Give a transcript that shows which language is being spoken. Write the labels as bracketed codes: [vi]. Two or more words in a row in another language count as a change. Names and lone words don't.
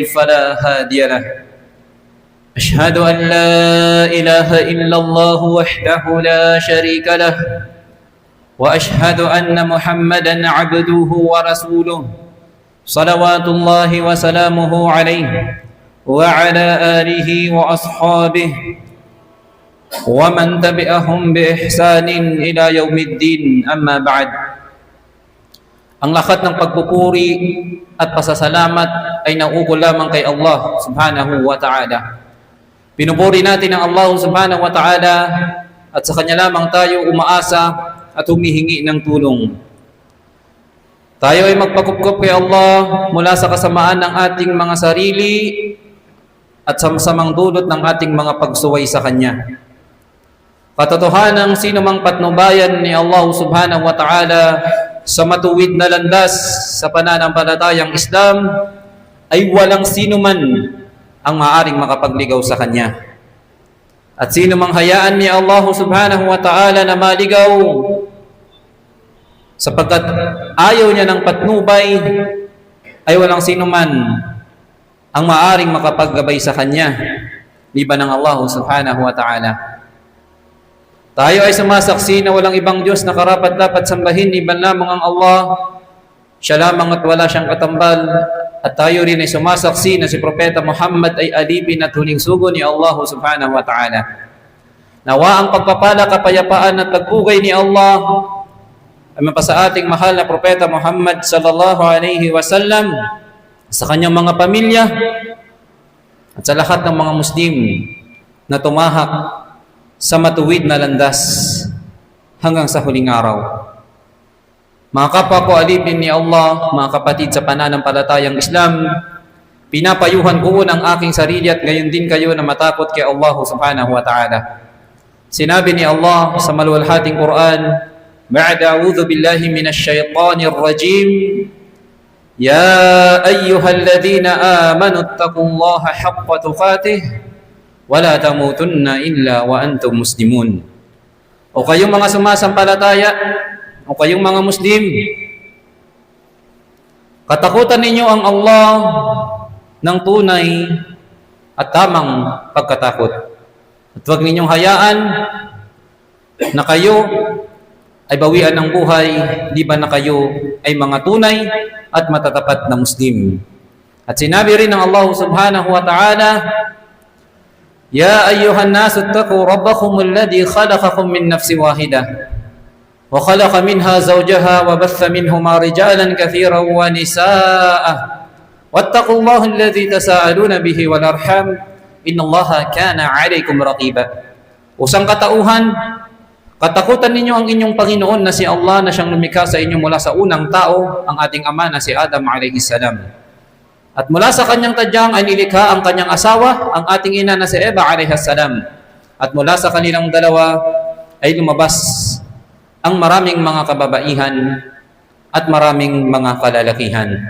[ar] فلا هادي له أشهد أن لا إله إلا الله وحده لا شريك له وأشهد أن محمدًا عبده ورسوله صلوات الله وسلامه عليه وعلى آله وأصحابه ومن تبعهم بإحسان إلى يوم الدين أما بعد. [tl] Ang lahat ng pagpupuri at pasasalamat ay nauukol lamang kay Allah [ar] سبحانه وتعالى. [tl] Pinupuri natin ang Allah [ar] سبحانه وتعالى [tl] at sa Kanya lamang tayo umaasa at humihingi ng tulong. Tayo ay magpakupkup kay Allah mula sa kasamaan ng ating mga sarili at sa masamang dulot ng ating mga pagsuway sa Kanya. Katotohanan ng sino mang patnubayan ni Allah [ar] سبحانه وتعالى [tl] sa matuwid na landas sa pananampalatayang Islam ay walang sino man ang maaring makapagligaw sa Kanya. At sino mang hayaan ni Allah [ar] سبحانه وتعالى [tl] na maligaw sapagkat ayaw niya ng patnubay ay walang sino man ang maaring makapaggabay sa Kanya liban ng Allah [ar] سبحانه وتعالى. [tl] Tayo ay sumasaksi na walang ibang Diyos na karapat-dapat sambahin liban lamang ang Allah. Siya lamang at wala siyang katambal. At tayo rin ay sumasaksi na si Propeta Muhammad ay alipin at huling sugo ni Allah [ar] سبحانه وتعالى. [tl] Nawa ang pagpapala, kapayapaan at pagpugay ni Allah ay mapasa ating mahal na Propeta Muhammad [ar] صلى الله عليه وسلم, [tl] sa kanyang mga pamilya at sa lahat ng mga Muslim na tumahak sa matuwid na landas hanggang sa huling araw. Mga kapwa ko alipin ni Allah, mga kapatid sa pananampalatayang Islam, pinapayuhan ko ang aking sarili at gayon din kayo na matakot kay Allah [ar] سبحانه وتعالى. [tl] Sinabi ni Allah sa maluwalhating Quran, [ar] بعد أعوذ بالله من الشيطان الرجيم يا أيها الذين آمنوا اتقوا الله حق تقاته ولا تموتن إلا وأنتم مسلمون. [tl] O kayong mga sumasampalataya, o kayong mga Muslim, katakutan ninyo ang Allah ng tunay at tamang pagkatakot. At huwag ninyong hayaan na kayo ay bawian ng buhay, liban na kayo ay mga tunay at matatapat na Muslim. At sinabi rin ng Allah [ar] سبحانه وتعالى, يا أيها الناس اتقوا ربكم الذي خلقكم من نفس واحدة وخلق منها زوجها وبث منهما رجالا كثيرا ونساء واتقوا الله الذي تساءلون به والأرحام إن الله كان عليكم رقيبا. [tl] Usang katauhan, katakutan ninyo ang inyong Panginoon na si Allah na siyang lumikha sa inyo mula sa unang tao, ang ating ama na si Adam [ar] عليه السلام. [tl] At mula sa kanyang tadyang ay nilikha ang kanyang asawa, ang ating ina na si Eva [ar] عليها السلام. [tl] At mula sa kanilang dalawa ay lumabas ang maraming mga kababaihan at maraming mga kalalakihan.